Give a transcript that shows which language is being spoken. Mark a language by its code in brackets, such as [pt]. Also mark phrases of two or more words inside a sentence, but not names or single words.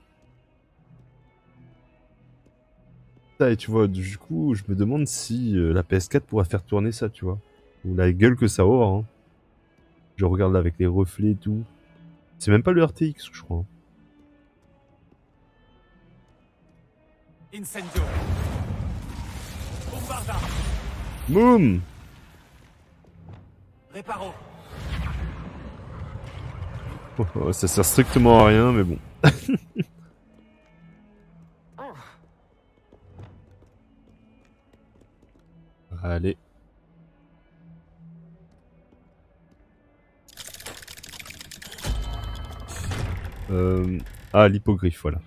[fr] Et tu vois, du coup, je me demande si la PS4 pourra faire tourner ça, tu vois. Ou la gueule que ça aura. Hein. Je regarde là avec les reflets et tout. C'est même pas le RTX, je crois. Incendio. Bombarda. Moum. Réparo. Oh, ça sert strictement à rien, mais bon. Allez. Ah, l'hippogriffe, voilà.